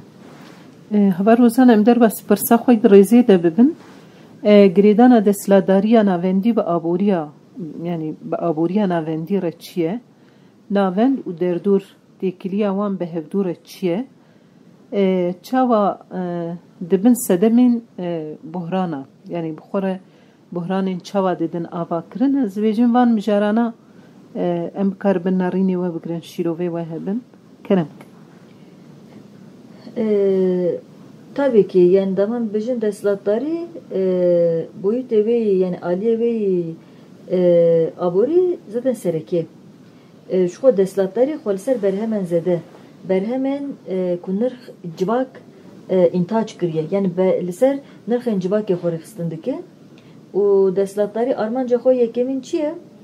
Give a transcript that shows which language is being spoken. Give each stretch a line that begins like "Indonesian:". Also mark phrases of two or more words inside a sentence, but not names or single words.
Kurdish: Hevar rozan em derbas pirsa xwe di rêzê de bibin girêdana destlatdariya navendî bi aboriya yani bi aboriya navendî re çi ye navend û derdor têkiliya wan bi hevdû re çi ye çawa dibin sedemên buhrana yani bi xwe re buhranên çawa didin ava kirin ez dibêjim van mijarana em bikaribin narînê we bigirin şîrovê we hebin kerem
Turkish: tabii ki
Kurdish: yani daman bejin destlatdarî boyutê wê yani aliyê wê aborî zaten sereke ji xwe destlatdarî xwe li ser berhemen zêde berhemen ku nirx civak întac kiriye yani li ser nirxên civakê xwe rêxistin dike û destlatdarî armanca xwe yekemîn çi ye